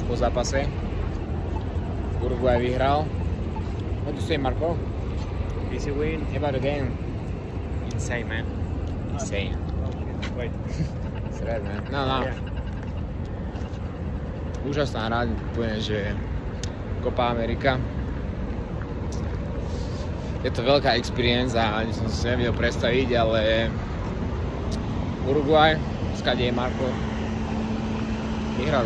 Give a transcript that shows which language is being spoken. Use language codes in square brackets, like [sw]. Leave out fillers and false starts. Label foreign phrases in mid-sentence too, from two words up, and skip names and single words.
[sk] zápase. Uruguay vyhral. [en] What do you say, Marco? Easy win. About the game. Insane, man. Insane. Wait. Sred, man. No. Yeah. [sk] Úžasná hra, poviem, že Copa America. Je to veľká experience a ani som si nevedel predstaviť, ale Uruguay, skade je Marko, vyhrali.